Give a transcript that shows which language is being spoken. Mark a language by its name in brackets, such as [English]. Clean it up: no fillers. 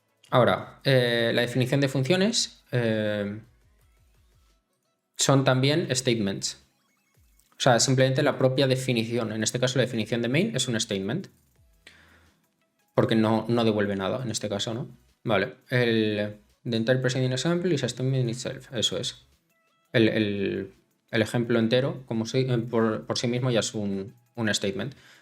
[Spanish] Ahora, la definición de funciones son también statements. O sea, simplemente la propia definición. En este caso, la definición de main es un statement. Porque no devuelve nada en este caso, ¿no? Vale. [English] The entire preceding example is a statement itself. [Spanish] Eso es. El ejemplo entero, como por sí mismo, ya es un statement.